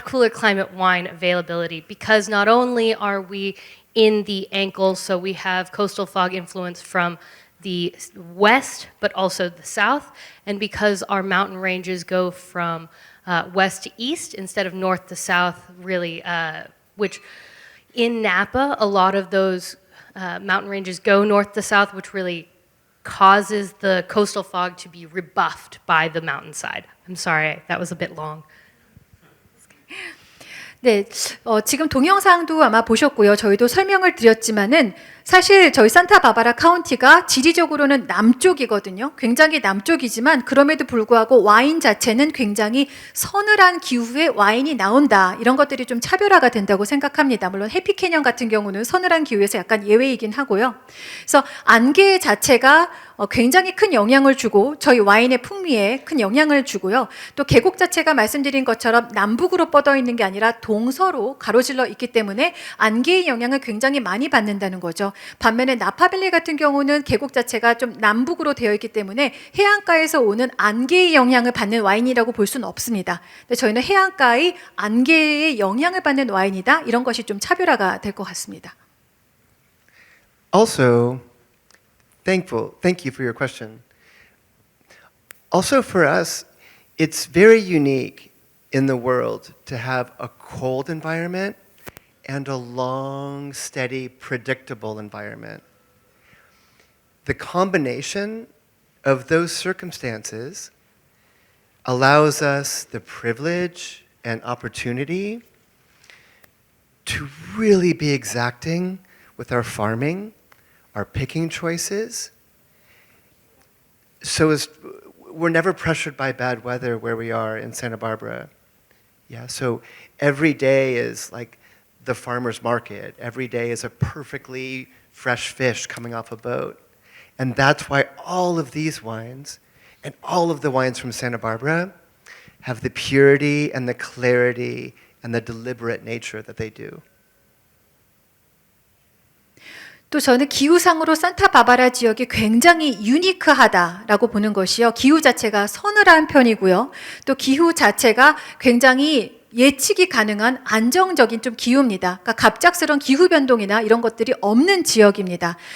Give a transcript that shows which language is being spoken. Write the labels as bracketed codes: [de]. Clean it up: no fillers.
[en] climate wine availability, because not only are we in the ankle, so we have coastal fog influence from the west, but also the south, and because our mountain ranges go from west to east instead of north to south, really, which in Napa, a lot of those mountain ranges go north to south, which really causes the coastal fog to be rebuffed by the mountainside. I'm sorry, that was a bit long. [ko] 네, 지금 동영상도 아마 보셨고요. 저희도 설명을 드렸지만은 사실 저희 산타바바라 카운티가 지리적으로는 남쪽이거든요. 굉장히 남쪽이지만 그럼에도 불구하고 와인 자체는 굉장히 서늘한 기후에 와인이 나온다. 이런 것들이 좀 차별화가 된다고 생각합니다. 물론 해피캐년 같은 경우는 서늘한 기후에서 약간 예외이긴 하고요. 그래서 안개 자체가 굉장히 큰 영향을 주고 저희 와인의 풍미에 큰 영향을 주고요. 또 계곡 자체가 말씀드린 것처럼 남북으로 뻗어 있는 게 아니라 동서로 가로질러 있기 때문에 안개의 영향을 굉장히 많이 받는다는 거죠. 반면에 나파밸리 같은 경우는 계곡 자체가 좀 남북으로 되어 있기 때문에 해안가에서 오는 안개의 영향을 받는 와인이라고 볼 수는 없습니다. 근데 저희는 해안가의 안개의 영향을 받는 와인이다. 이런 것이 좀 차별화가 될 것 같습니다. [en] Also, thank you for your question. Also for us, it's very unique in the world to have a cold environment and a long, steady, predictable environment. The combination of those circumstances allows us the privilege and opportunity to really be exacting with our farming, our picking choices, so as we're never pressured by bad weather where we are in Santa Barbara. Yeah, so every day is like the farmer's market. Every day is a perfectly fresh fish coming off a boat. And that's why all of these wines and all of the wines from Santa Barbara have the purity and the clarity and the deliberate nature that they do. [ko] 또 저는 기후상으로 산타바바라 지역이 굉장히 유니크하다라고 보는 것이요. 기후 자체가 서늘한 편이고요. 또 기후 자체가 굉장히 예측이 가능한 안정적인 좀 기후입니다. 그러니까 갑작스러운 기후 변동이나 이런 것들이 없는 지역입니다.